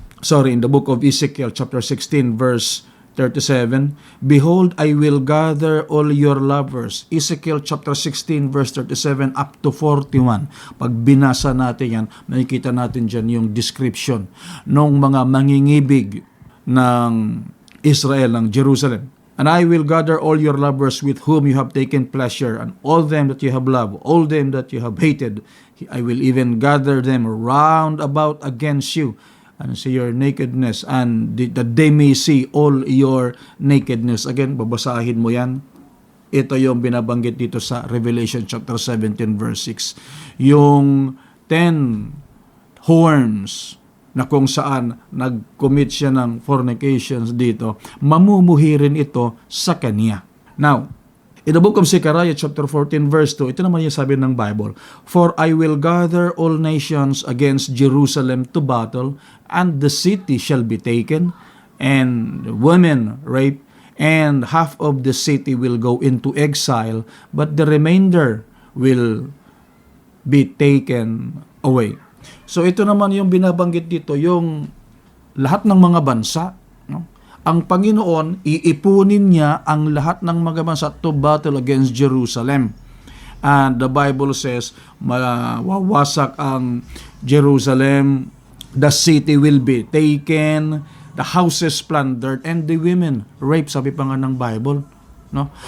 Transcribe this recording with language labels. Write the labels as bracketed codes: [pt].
[en] In the book of Ezekiel, chapter 16, verse 37, behold, I will gather all your lovers. Ezekiel chapter 16, verse 37 up to 41. [tl] Pag binasa natin yan, makikita natin dyan yung description ng mga mangingibig ng Israel, ng Jerusalem. [en] And I will gather all your lovers with whom you have taken pleasure, and all them that you have loved, all them that you have hated. I will even gather them round about against you, and see your nakedness, and that they may see all your nakedness. [tl] Again, babasahin mo yan. Ito yung binabanggit dito sa Revelation chapter 17 verse 6. Yung 10 horns na kung saan nag-commit siya ng fornications dito, mamumuhi rin ito sa kanya. [en] Now, in the book of Zechariah chapter 14 verse 2, [tl] ito naman yung sabi ng Bible, [en] for I will gather all nations against Jerusalem to battle, and the city shall be taken, and women raped, and half of the city will go into exile, but the remainder will be taken away. [tl] So ito naman yung binabanggit dito, yung lahat ng mga bansa, no? Ang Panginoon, iipunin niya ang lahat ng mga bansa [en] to battle against Jerusalem. And the Bible says, [tl] mawawasak ang Jerusalem, [en] the city will be taken, the houses plundered, and the women raped, [tl] sabi pa nga ng Bible. [en] No?